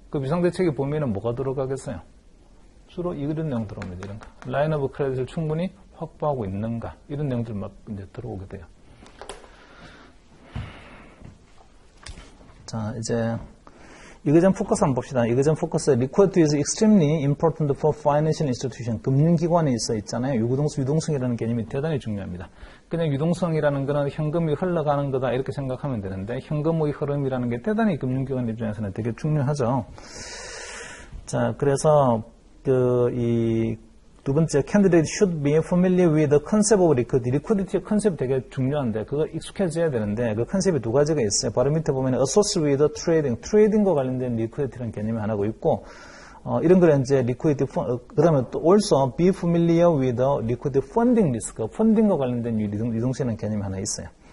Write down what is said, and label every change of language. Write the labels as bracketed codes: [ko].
[ko] 그 비상대책에 보면은 뭐가 들어가겠어요? 주로 이런 내용 들어옵니다. 이런 거. 라인 오브 크레딧을 충분히 확보하고 있는가? 이런 내용들 막 이제 들어오게 돼요. 자, 이제 이거전 포커스 한번 봅시다. 이거전 포커스 [en] liquidity is extremely important for financial institution. [ko] 금융기관에 있잖아요. 유동성이라는 개념이 대단히 중요합니다. 그냥 유동성이라는 거는 현금이 흘러가는 거다 이렇게 생각하면 되는데 현금의 흐름이라는 게 대단히 금융기관 입장에서는 되게 중요하죠. 자, 그래서 두 번째, [en] candidate should be familiar with the concept of liquidity. [ko] liquidity의 컨셉이 되게 중요한데 그거 익숙해져야 되는데 그 컨셉이 두 가지가 있어요. 바로 밑에 보면 [en] associated with trading, [ko] 트레이딩과 관련된 liquidity라는 개념이 하나가 있고 이런 거는 이제 liquidity, 그 다음에 또 [en] also be familiar with the liquidity funding risk, [ko] 펀딩과 관련된 유동성이라는 개념이 하나 있어요.